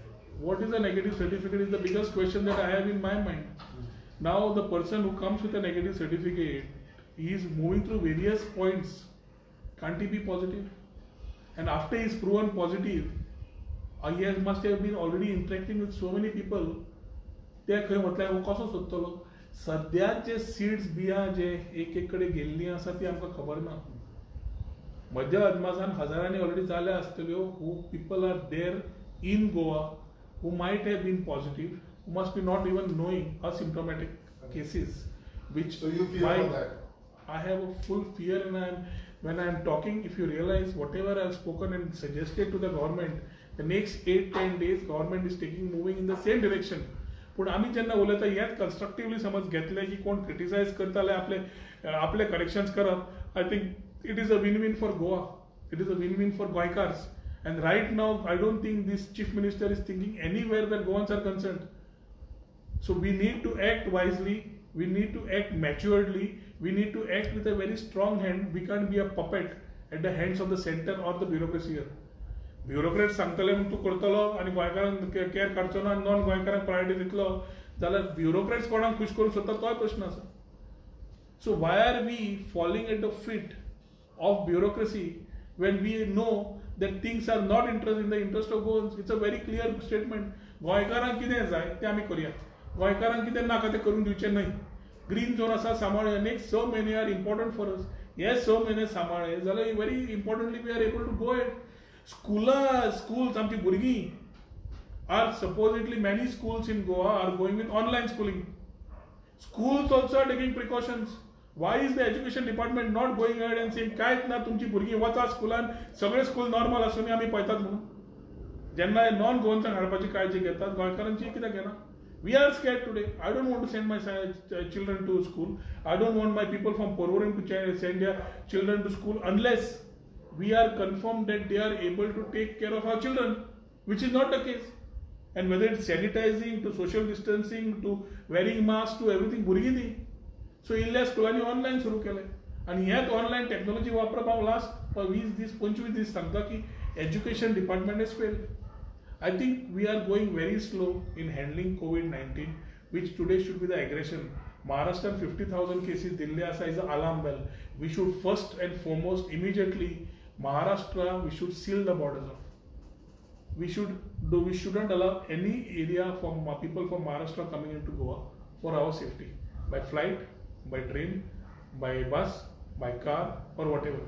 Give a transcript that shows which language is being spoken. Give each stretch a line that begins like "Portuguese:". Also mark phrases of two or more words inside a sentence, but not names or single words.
English: What is a negative certificate is the biggest question that I have in my mind. Now the person who comes with a negative certificate, he is moving through various points. Can't he be positive? And after he is proven positive, must have been already interacting with so many people.
Konkani: ते खंय वतल्यार वो कसो सोदतलो? सद्याचे सीड्स बियां जे एक कडेन गेल्लीं आसा ती आमकां खबर ना. मध्य अदमासान हजारांनी ऑलरेडी जाल्या आसतल्यो
English: who people are there in Goa who might have been positive, who must be not even knowing asymptomatic cases, which So you fear for that? I have a full fear, and when I am talking, if you realize whatever I have spoken and suggested to the government, the next 8-10 days government is moving in the same direction.
Konkani: पण आम्ही जेन्ना उलयता हेच कन्स्ट्रक्टिवली समज घेतले की कोण क्रिटिसाइज करताले आपले करेक्शन्स करप,
English: I think it is a win-win for Goa. It is a win-win for Goikars. And right now, I don't think this chief minister is thinking anywhere where Goans are concerned. So we need to act wisely. We need to act maturedly. We need to act with a very strong hand. We can't be a puppet at the hands of the center or the bureaucracy here.
Konkani: ब्युरोक्रेट सांगतले म्हणून तूं करतलो आनी गोंयकारांक केअर काडचो ना, नॉन गोंयकारांक प्रायोरिटी दितलो जाल्यार ब्युरोक्रेट्स कोणाक खुश करून सोदता तोय प्रश्न आसा.
English: so why are we falling at the feet of bureaucracy when we know that things are not in the interest of Goans? It's a very clear statement.
Konkani: गोंयकारांक कितें जाय तें आमी करया, गोंयकारांक कितें नाका तें करून दिवचें न्हय. ग्रीन झोन आसा सांबाळया, नेक्स्ट 6 म्हयने
English: are important for us.
Konkani: हे 6 म्हयने सांबाळ्ळे जाल्यार
English: very importantly we are able to go at. schools
Konkani: आमची भुरगीं
English: are supposedly many schools in Goa are going with online schooling. Schools also are taking precautions. Why is the education department not going ahead and saying
Konkani: कांयच ना तुमची भुरगीं वचा स्कुलान, सगळे स्कूल नॉर्मल आसून आमी पळयतात म्हणून? जेन्ना नॉन गोवन्सांक हाडपाची काळजी घेतात, गोंयकारांची कित्याक घेना?
English: We are scared today. I don't want to send my children to school. I don't want my people from Porvorim to send their children to school unless we are confirmed that they are able to take care of our children, which is not the case. And whether it's sanitizing to social distancing to wearing masks to everything,
Konkani: भुरगीं ती. सो इल्ल्या स्कुलांनी ऑनलायन सुरू केलें आनी हेच
English: online technology
Konkani: वापरप हांव लास्ट 20-25 दीस सांगता की
English: education department is failed. I think we are going very slow in handling COVID-19, which today should be the aggression. Maharashtra 50,000 cases Delhi asa is an alarm bell. We should first and foremost immediately Maharashtra we should seal the borders off. We shouldn't allow any area from people from Maharashtra coming into Goa for our safety by flight, by train, by bus, by car or whatever.